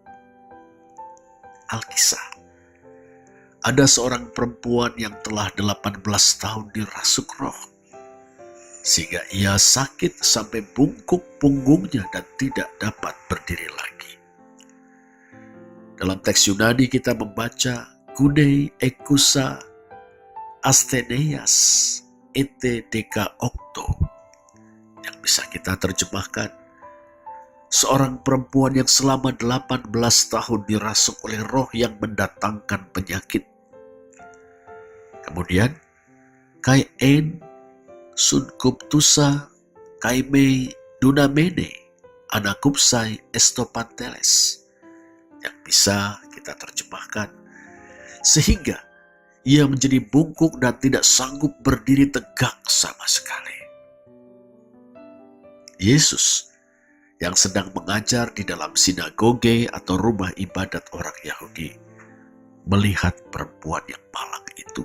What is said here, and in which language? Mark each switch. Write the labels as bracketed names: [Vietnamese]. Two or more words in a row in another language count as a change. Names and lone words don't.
[Indonesian] Alkisah, ada seorang perempuan yang telah 18 tahun dirasuk roh, sehingga ia sakit sampai bungkuk punggungnya dan tidak dapat berdiri lagi. Dalam teks Yunani kita membaca [Greek] γυνὴ ἔχουσα ἀσθενείας ἔτη δέκα ὀκτώ, [Indonesian] yang bisa kita terjemahkan, seorang perempuan yang selama 18 tahun dirasuk oleh roh yang mendatangkan penyakit. Kemudian, [Greek] καὶ ἦν συγκύπτουσα καὶ μὴ δυναμένη ἀνακύψαι εἰς τὸ παντελές, [Indonesian] yang bisa kita terjemahkan, sehingga ia menjadi bungkuk dan tidak sanggup berdiri tegak sama sekali. Yesus yang sedang mengajar di dalam sinagoge atau rumah ibadat orang Yahudi melihat perempuan yang malang itu.